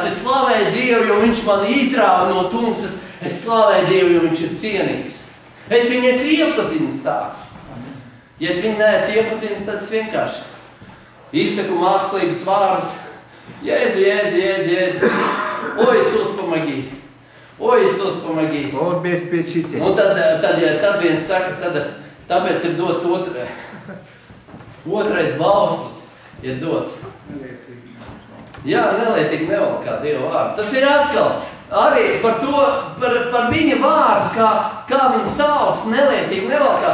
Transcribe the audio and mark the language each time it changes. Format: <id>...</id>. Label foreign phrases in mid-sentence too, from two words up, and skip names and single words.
<lv>Es slavēju Dievu, jo viņš man izrāva no tumsas. Es slavēju Dievu, jo viņš ir cienīgs. Es viņu esmu iepazinis tā. Ja es viņu neesmu iepazinis, tad es vienkārši izsaku mākslīgas vārdus. Jēzu, Jēzu, Jēzu, Jēzu.</lv> <ru>O, Iisus, помоги. Oi, Iisus, помоги. Он обеспечитель.</ru> <lv>Un tad viens saka, tāpēc ir dots otrais bauslis, ir dots. Jā, nelietīgi nevalkā Dieva vārdu. Tas ir atkal arī par to, par viņa vārdu, kā viņa sauc, nelietīgi nevalkā.</lv>